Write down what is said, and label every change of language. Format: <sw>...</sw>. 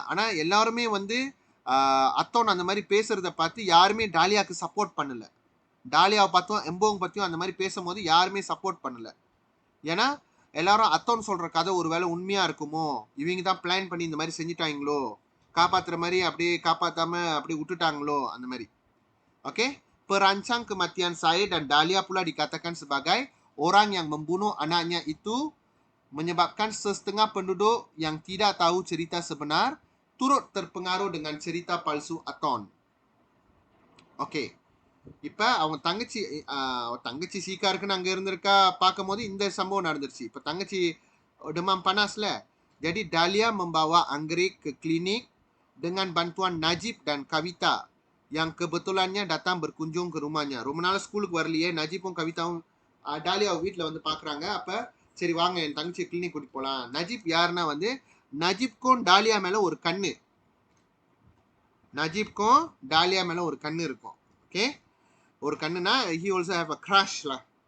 <ta>ஆனா எல்லாருமே வந்து அத்தோன் அந்த மாதிரி பேசுறத பார்த்து யாருமே டாலியாவுக்கு சப்போர்ட் பண்ணல. டாலியாவை பார்த்தோம், எம்போங் பத்தியும் அந்த மாதிரி பேசும்போது யாருமே சப்போர்ட் பண்ணல. ஏன்னா எல்லாரும் அத்தோன் சொல்ற கதை ஒருவேளை உண்மையா இருக்குமோ, இவங்க தான் பிளான் பண்ணி இந்த மாதிரி செஞ்சுட்டாங்களோ, காப்பாத்துற மாதிரி அப்படியே காப்பாத்தாம அப்படியே விட்டுட்டாங்களோ, அந்த மாதிரி.</ta> <ms>Oke, perancang kematian Said dan Dahlia pula dikatakan sebagai orang yang membunuh anaknya itu menyebabkan setengah penduduk yang tidak tahu cerita sebenar turut terpengaruh dengan cerita palsu Aton.</ms> <ta>Oke, இப்போ அவங்க தங்கச்சி சீக்கா இருக்குன்னு அங்கே இருந்திருக்கா பார்க்கும் போது இந்த சம்பவம் நடந்துருச்சு. இப்போ தங்கச்சி demam panasல.</ta> <ms>Jadi Dahlia membawa Anggrek ke klinik dengan bantuan Najib dan Kavita yang kebetulannya datang berkunjung ke rumahnya.</ms> <ta>ரொம்ப நாள் ஸ்கூலுக்கு வரலையே, நஜீப்பும் கவிதாவும் டாலியாவை வீட்டில் வந்து பார்க்குறாங்க. அப்போ சரி வாங்க என் தங்கச்சி கிளினிக் கூட்டிட்டு போகலாம். நஜீப் யாருன்னா வந்து நஜீப்க்கும் டாலியா மேலே ஒரு கண்ணு. நஜீப்க்கும் டாலியா மேல ஒரு கண்ணு இருக்கும்.</ta> <en>okay,</en> <ta>ஒரு கண்ணுனா</ta> <en>he also have a crush lah.</en>